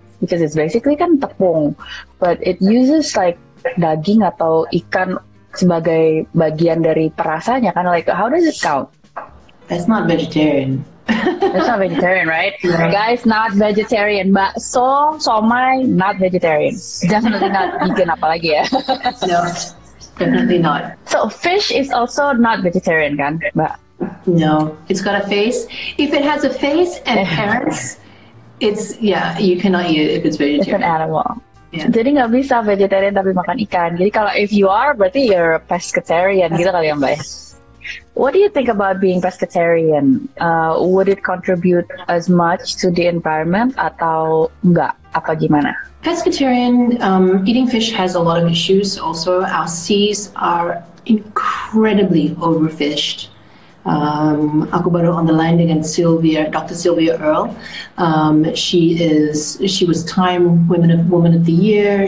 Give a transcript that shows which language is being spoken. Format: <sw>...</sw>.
<en>Because it's basically</en> <id>kan tepung,</id> <en>but it uses like</en> <id>daging atau ikan sebagai bagian dari perasanya kan?</id> <en>Like, how does it count? That's not vegetarian. That's not vegetarian, right? Yeah. Guys, not vegetarian.</en> <id>Bakso, somai,</id> <en>not vegetarian. Definitely not vegan</en> <id>apalagi ya.</id> <en>No, definitely not. So fish is also not vegetarian kan, Mbak? No, it's got a face. If it has a face and parents, it's, yeah, you cannot eat it if it's vegetarian. It's an animal. Yeah.</en> <id>Jadi nggak bisa vegetarian tapi makan ikan. Jadi kalau</id> <en>if you are,</en> <id>berarti</id> <en>you're a pescatarian</en> <id>gitu kali ya Mbak?</id> <en>What do you think about being pescatarian? Would it contribute as much to the environment</en> <id>atau enggak? Apa gimana?</id> <en>Pescatarian, eating fish has a lot of issues. Also, our seas are incredibly overfished.</en> <id>Aku baru</id> <en>on the line</en> <id>dengan Dr. Sylvia Earle.</id> <en>She was Time Woman of the Year.</en>